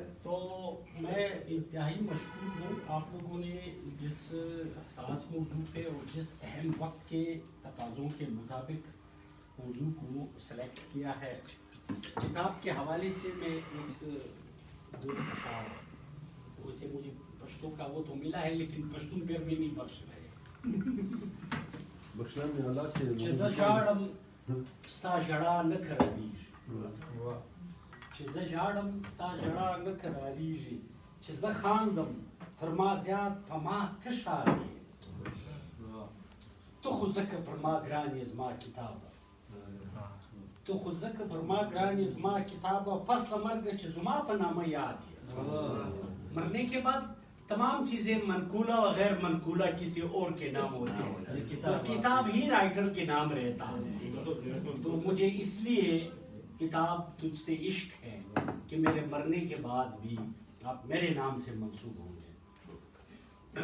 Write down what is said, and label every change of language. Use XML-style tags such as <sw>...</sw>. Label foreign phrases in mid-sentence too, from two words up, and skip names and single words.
<ur>تو میں انتہائی مشکور ہوں آپ لوگوں نے جس حساس موضوع پہ اور جس اہم وقت کے تقاضوں کے مطابق موضوع کو سلیکٹ کیا ہے. کتاب کے حوالے سے میں ایک دو اشعار ویسے مجھے پشتوں کا وہ تو ملا ہے لیکن پشتون پہ بھی نہیں بخش رہے.</ur> <ps>چه ژاړم ستا ژړا نه قراریږي, چې زه ژاړم ستا ژړا نه قراریږي, چې زه خاندم تر ما زیات په ما ته ښکارې. تو خو ځکه پر ما ګران یې زما کتابه, تو خو ځکه پر ما ګران یې زما کتابه, پس له مرګه چې زما په نامه یاد یې.</ps> <ur>مرنے کے بعد تمام چیزیں منقولہ و غیر منقولہ کسی اور کے نام ہوتے ہیں اور کتاب ہی رائٹر کے نام رہتا ہے. تو مجھے اس لیے کتاب تجھ سے عشق ہے کہ میرے مرنے کے بعد بھی آپ میرے نام سے منسوب ہوں گے.</ur>